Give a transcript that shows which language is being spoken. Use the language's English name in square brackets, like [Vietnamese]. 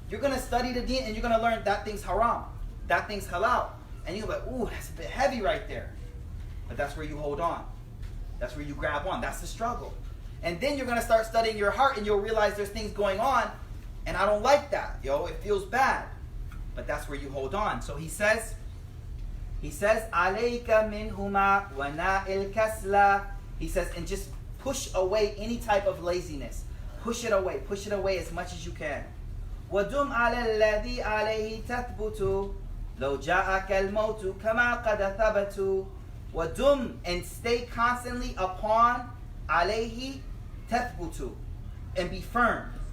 [English] You're going to study the deen and you're going to learn that thing's haram. That thing's halal. And you're like, ooh, that's a bit heavy right there. But that's where you hold on. That's where you grab on. That's the struggle. And then you're going to start studying your heart and you'll realize there's things going on and I don't like that. It feels bad. But that's where you hold on. So he says, [Arabic] عَلَيْكَ مِنْهُمَا وَنَائِلْ كَسْلَى. [English] He says, and just push away any type of laziness. Push it away. Push it away as much as you can. [Arabic] وَدُمْ عَلَى الَّذِي عَلَيْهِ تَثْبُتُ لَوْ جَاءَكَ الْمَوْتُ كَمَا قَدْ ثَبَتُ. وَدُمْ, [English] and stay constantly upon [Arabic] عَلَيْهِ تَثْبُتُ, [English] and be firm.